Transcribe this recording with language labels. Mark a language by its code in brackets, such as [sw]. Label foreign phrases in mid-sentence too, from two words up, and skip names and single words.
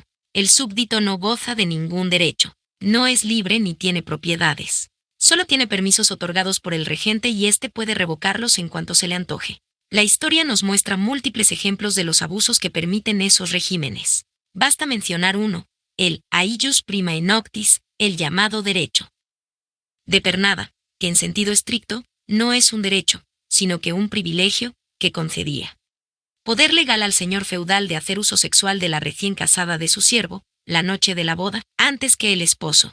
[es] El súbdito no goza de ningún derecho. No es libre ni tiene propiedades. Solo tiene permisos otorgados por el regente y éste puede revocarlos en cuanto se le antoje. La historia nos muestra múltiples ejemplos de los abusos que permiten esos regímenes. Basta mencionar uno, el [la] aius primae noctis, [es] el llamado derecho de pernada, que en sentido estricto, no es un derecho, sino que un privilegio que concedía poder legal al señor feudal de hacer uso sexual de la recién casada de su siervo, la noche de la boda, antes que el esposo.